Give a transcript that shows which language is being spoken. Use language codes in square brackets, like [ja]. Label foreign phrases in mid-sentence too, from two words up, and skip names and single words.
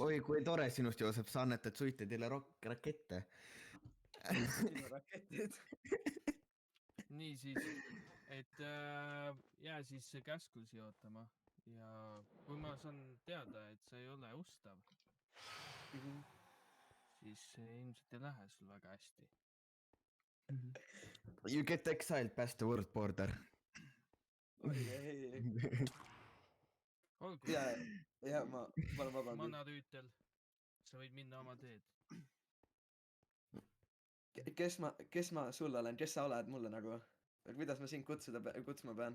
[et] Oi, kui tore sinust, Joosep, sa annetad suitedile rakette. Sinu raketid. niisiis, et jää siis käsklusi ootama ja kui ma saan teada, et sa ei ole ustav, siis ilmselt ei lähe sul väga hästi. [en] You get exiled past the world border. [et] Olgu. Ja ma olen vabandust. Manarüütel, sa võid minna oma teed. Kes ma sulle olen, kes sa oled mulle nagu? Kuidas ma sind kutsuma pean?